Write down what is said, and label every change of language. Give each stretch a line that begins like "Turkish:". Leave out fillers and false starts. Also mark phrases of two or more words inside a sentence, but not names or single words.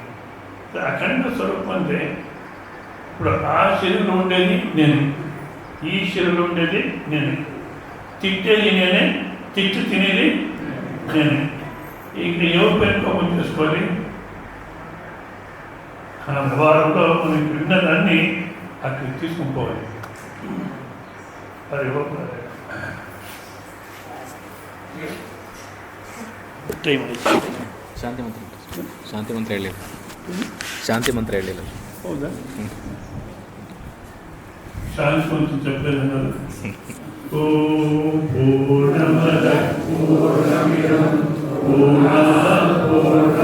Telugu: అఖండ స్వరూపం అంటే ఇప్పుడు ఆ శరీరంలో ఉండేది నేను, ఈ శరీరంలో ఉండేది నేను, తిట్టేది నేనే, తిట్టు తినేది నేనే. ఇంక ఎవరి పైన కోపం చేసుకోవాలి? ఆ వ్యవహారంలో మనకి విన్నదాన్ని అక్కడికి తీసుకుని పోవాలి. అది
Kannada: ಶಾಂತಿ ಮಂತ್ರ ಹೇಳಿಲ್ಲ. ಶಾಂತಿ ಮಂತ್ರ ಹೇಳಿಲ್ಲ.
Telugu: ಹೌದಾ? శాంతి మంత్ర చెప్పలేదు.
Sanskrit: ఓం పూర్ణమద పూర్ణమిదం పూర్ణాత్